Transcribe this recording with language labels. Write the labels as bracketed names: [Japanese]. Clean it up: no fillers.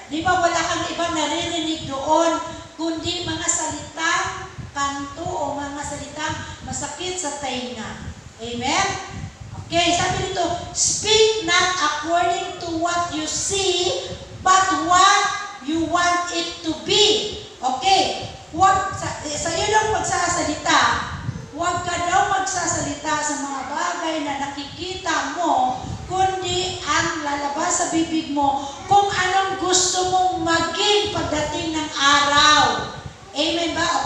[Filipino] Di ba wala kang ibang naririnig doon, kundi mga salitang kanto o mga salitang masakit sa tainga. Amen? [English] Okay, [Filipino] sabi dito, [English] speak not according to what you see, but what you want it to be. [Filipino] Okay, sa iyo lang magsasalita, huwag ka daw magsasalita sa mga bagay na nakikita mo, kundi ang lalabas sa bibig mo kung anong gusto mong maging pagdating ng araw. Amen ba?